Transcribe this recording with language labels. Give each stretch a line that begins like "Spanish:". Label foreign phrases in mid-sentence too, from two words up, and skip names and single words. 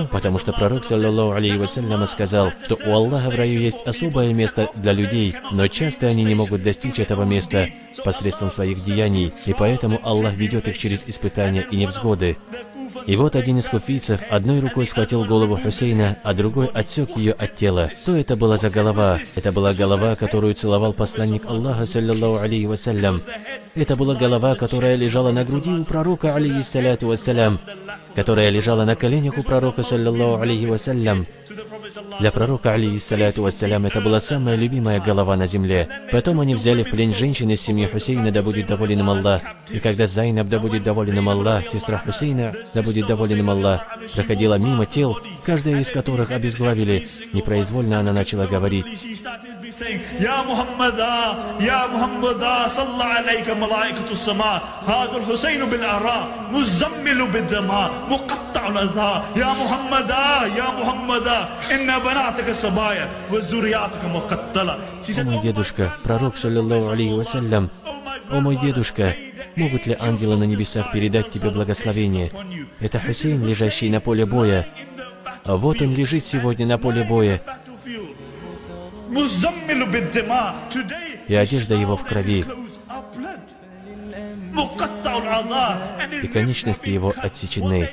Russian: Потому что пророк,
Arabic: صلى الله عليه وسلم,
Russian: сказал, что у Аллаха в раю есть особое место для людей, но часто они не могут достичь этого места посредством своих деяний, и поэтому Аллах ведет их через испытания и невзгоды. И вот один из куфийцев одной рукой схватил голову Хусейна, а другой отсек ее от тела. Что это была за голова? Это была голова, которую целовал посланник Аллаха,
Arabic: صلى الله عليه وسلم.
Russian: Это была голова, которая лежала на груди у пророка,
Arabic: عليه الصلاة والسلام,
Russian: которая лежала на коленях у пророка,
Arabic: صلى الله عليه وسلم.
Russian: Для пророка,
Arabic: عليه الصلاة والسلام,
Russian: это была самая любимая голова на земле. Потом они взяли в плен женщин из семьи Хусейна, да будет доволен им Аллах. И когда Зайнаб, да будет доволен им Аллах, сестра Хусейна, да будет доволен им Аллах, проходила мимо тел, каждая из которых обезглавили, непроизвольно она начала говорить:
Arabic: «يا محمداه يا محمداه صلى عليك ملائكة السماء هذا الحسين بالعراء مزمل بالدماء مقطع الأعضاء يا محمداه إن بناتك سبايا وذريتك مقتلة».
Russian: «О мой дедушка, пророк,
Arabic: صلى الله عليه وسلم,
Russian: о мой дедушка, могут ли ангелы на небесах передать тебе благословение? Это Хусейн, лежащий на поле боя. А вот он лежит сегодня на поле боя, и одежда его в крови, и конечности его отсечены.